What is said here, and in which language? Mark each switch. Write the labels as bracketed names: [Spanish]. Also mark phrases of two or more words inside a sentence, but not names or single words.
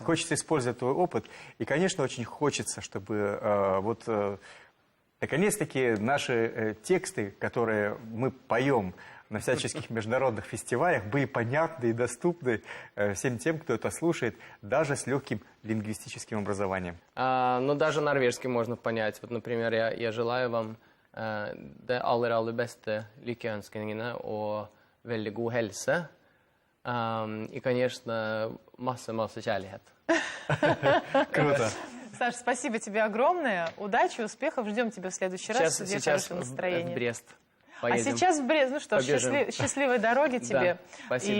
[Russian] Хочется использовать твой опыт. И, конечно, очень хочется, чтобы наконец-таки наши тексты, которые мы поем на всяческих международных фестивалях, были понятны и доступны всем тем, кто это слушает, даже с легким лингвистическим образованием. Ну, даже норвежский можно понять. Вот, например, я желаю вам [Norwegian] det aller beste lyckeønskningene og veldig god helse. [Russian] И, конечно, масса kjærlighet. Круто. Саш, спасибо тебе огромное. Удачи, успехов. Ждем тебя в следующий раз. Тебе Сейчас хорошего в настроения. Брест А поедем. сейчас в Брест. Ну что, Побежим. счастливой дороги тебе. спасибо.